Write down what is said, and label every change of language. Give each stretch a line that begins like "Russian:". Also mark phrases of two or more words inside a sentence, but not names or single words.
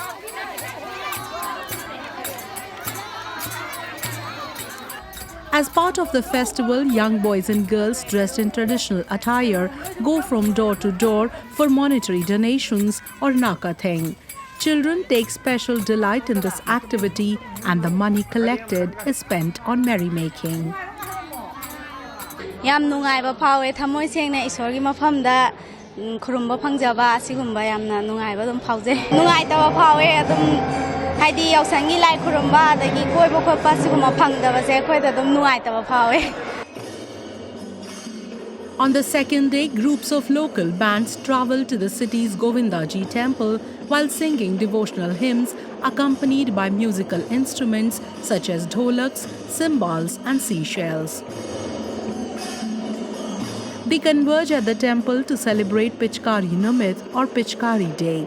English: As part of the festival, young boys and girls dressed in traditional attire go from door to door for monetary donations or nakatheng. Children take special delight in this activity, and the money collected is spent on merrymaking.
Manipuri: Yam nungaiba phawe thamoi sengna isor gi mafamda khurumba phangjaba asigumba yamna nungaiba dum phawje nungai tawa phawe adum haidi yaosangi lai khurumba adagi koiba khoppa siguma phangdaba se khoida dum nungai tawa phawe.
English: On the second day, groups of local bands travel to the city's Govindaji temple while singing devotional hymns accompanied by musical instruments such as dholaks, cymbals and seashells. They converge at the temple to celebrate Pichkari Nimit or Pichkari Day.